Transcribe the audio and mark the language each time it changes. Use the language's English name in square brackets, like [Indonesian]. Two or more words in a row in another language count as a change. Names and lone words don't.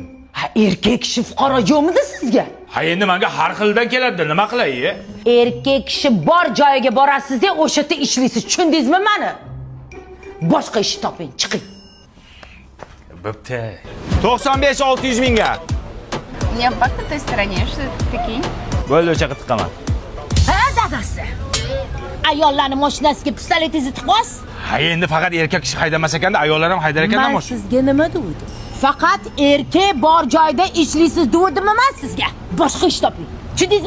[Uzbek] Ha, erkak kishi fuqaro yo'qmidi sizga? Ha, endi menga har xildan keladi, nima qilay? Erkak kishi bor joyiga borasiz-da, o'sha yerda ishlaysiz. Tushundingizmi meni? Boshqa ish toping, chiqing. Bo'pti. 95-600 mingga. [Russian] Не по той стороне, что это такие? [Uzbek] Bo'ldi, o'sha qilib tiqaman. Ha, dadasi. Ayollarning mashinasiga pistoletingizni tiqmas? Ha, endi faqat erkak kishi haydamas ekanda, ayollar ham haydar ekanda Men mashina. sizga nima dedim? Faqat erkak bor joyda ishlaysiz dedim men sizga. Boshqa ish toping. Tushundingizmi?